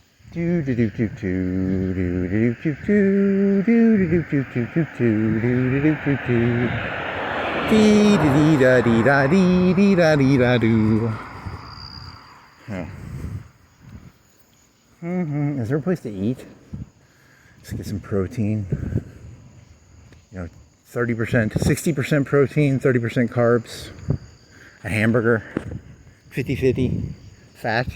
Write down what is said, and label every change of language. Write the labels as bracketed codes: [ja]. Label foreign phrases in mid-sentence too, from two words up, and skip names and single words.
[en] Do do do do do do do do do do do do do do do do do do. Dee dee da dee da dee dee da dee da do. Is there a place to eat? Let's get some protein. 30%, 60% protein, 30% carbs. A hamburger. 50-50. Fat.